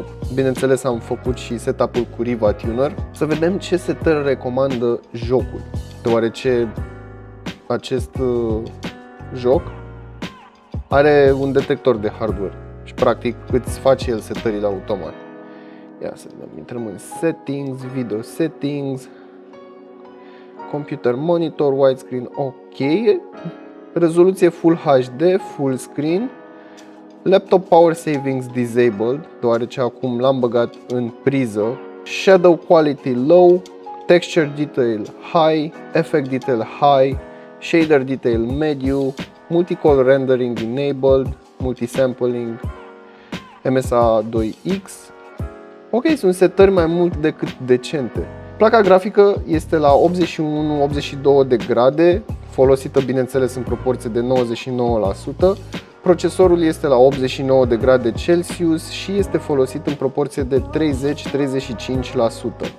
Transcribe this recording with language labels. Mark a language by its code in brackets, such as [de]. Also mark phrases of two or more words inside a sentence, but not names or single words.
[ro] Bineînțeles, am făcut și setup-ul cu Riva Tuner. Să vedem ce setări recomandă jocul, deoarece acest joc are un detector de hardware și practic îți face el setările automat. Ia să vedem, intrăm în [en] settings, video settings, computer monitor, widescreen, ok, rezoluție Full HD, full screen, laptop power savings disabled, [ro] deoarece acum l-am băgat în priză, [en] shadow quality low, texture detail high, effect detail high, shader detail medium, multicolor rendering enabled, multisampling, MSA 2X. [ro] Ok, sunt setări mai mult decât decente. Placa grafică este la 81-82 de grade, folosită bineînțeles în proporție de 99%. Procesorul este la 89 de grade Celsius și este folosit în proporție de 30-35%.